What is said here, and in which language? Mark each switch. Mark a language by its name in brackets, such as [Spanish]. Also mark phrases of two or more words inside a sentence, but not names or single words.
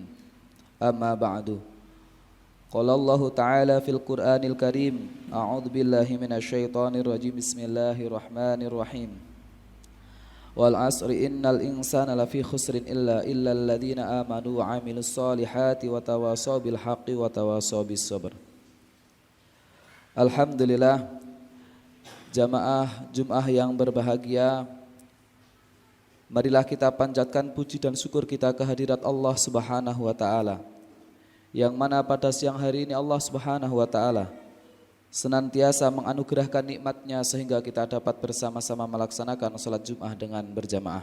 [Arabic] أما بعد. قال الله تعالى في القرآن الكريم. أعوذ بالله من الشيطان الرجيم بسم الله الرحمن الرحيم. والعصر إن الإنسان لفي خسر إلا الذين آمنوا وعملوا الصالحات وتواصوا بالحق وتواصوا بالصبر. [Indonesian] Alhamdulillah, jamaah Jumat yang berbahagia, marilah kita panjatkan puji dan syukur kita kehadirat Allah [Arabic] سبحانه وتعالى, [Indonesian] yang mana pada siang hari ini Allah [Arabic] سبحانه وتعالى [Indonesian] senantiasa menganugerahkan nikmat-Nya sehingga kita dapat bersama-sama melaksanakan salat Jumat dengan berjamaah.